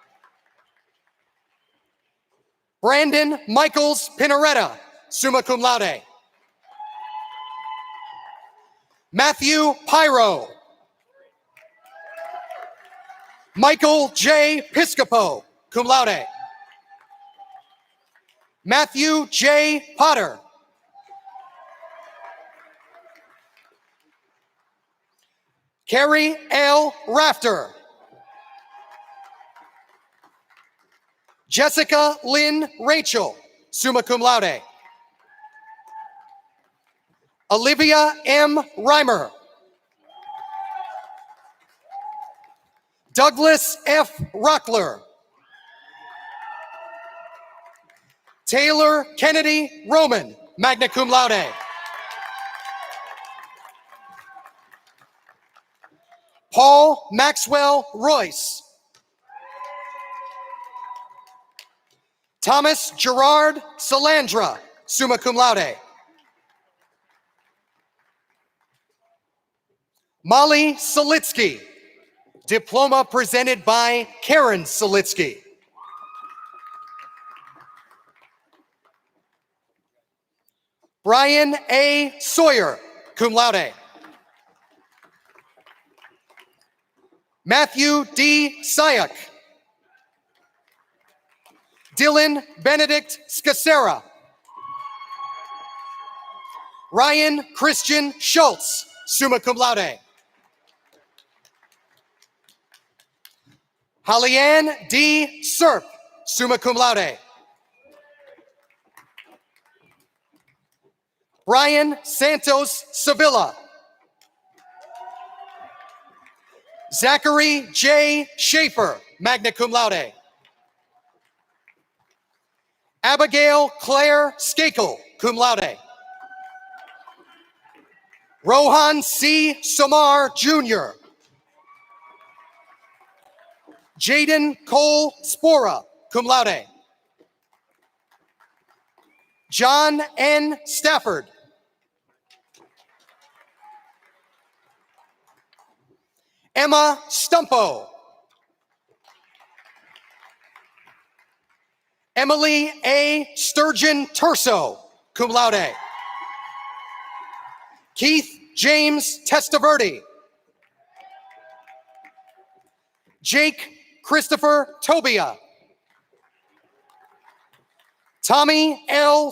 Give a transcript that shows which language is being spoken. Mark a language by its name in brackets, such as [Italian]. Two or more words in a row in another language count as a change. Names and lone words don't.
[English] Brandon Michaels Pinaretta, [Latin] summa cum laude. [English] Matthew Pyro. Michael J. Piscopo, [Latin] cum laude. [English] Matthew J. Potter. Carrie L. Rafter. Jessica Lynn Rachel, [Latin] summa cum laude. [English] Olivia M. Reimer. Douglas F. Rockler. Taylor Kennedy Roman, [Latin] magna cum laude. [English] Paul Maxwell Royce. Thomas Gerard Salandra, [Latin] summa cum laude. [English] Molly Solitsky, diploma presented by Karen Solitsky. Brian A. Sawyer, [Latin] cum laude. [English] Matthew D. Sayak. Dylan Benedict Scacera. Ryan Christian Schultz, [Latin] summa cum laude. [English] Hallianne D. Serp, [Latin] summa cum laude. [English] Brian Santos Sevilla. Zachary J. Schaefer, [Latin] magna cum laude. [English] Abigail Claire Skakel, [Latin] cum laude. [English] Rohan C. Samar Jr. Jaden Cole Spora, [Latin] cum laude. [English] John N. Stafford. Emma Stumpo. Emily A. Sturgeon Turso, [Latin] cum laude. [English] Keith James Testaverde. Jake Christopher Tobia. Tommy L.